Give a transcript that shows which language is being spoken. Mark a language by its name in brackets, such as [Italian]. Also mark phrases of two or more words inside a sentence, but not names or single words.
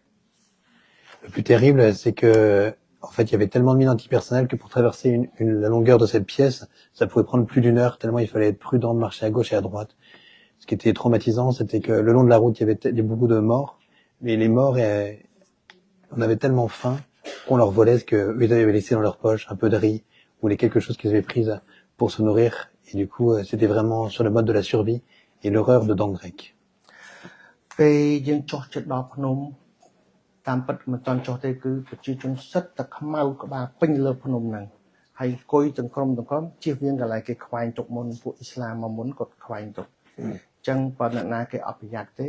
[French] Le plus terrible, c'est que en fait, il y avait tellement de mines antipersonnelles que pour traverser la longueur de cette pièce, ça pouvait prendre plus d'une heure, tellement il fallait être prudent de marcher à gauche et à droite. Ce qui était traumatisant, c'était que le long de la route, il y avait beaucoup de morts, mais les morts, on avait tellement faim qu'on leur volait ce qu'eux, ils avaient laissé dans leur poche, un peu de riz, ou les quelque chose qu'ils avaient pris pour se nourrir. Et du coup, c'était vraiment sur le mode de la survie et l'horreur de Dang Rek. [Khmer] ពេលយើងចុះចិត្តដល់ភ្នំតាមពិតមិនតាន់ចុះទេគឺប្រជាជនសិតតែខ្មៅក្បាលពេញលើភ្នំហ្នឹងហើយអង្គុយទាំងក្រុមជិះវៀងកន្លែងគេខ្វែងទុកមុនពួកអ៊ីស្លាមមកមុនគាត់ខ្វែងទុកអញ្ចឹងបើអ្នកណាគេអត់ប្រយ័ត្នទេ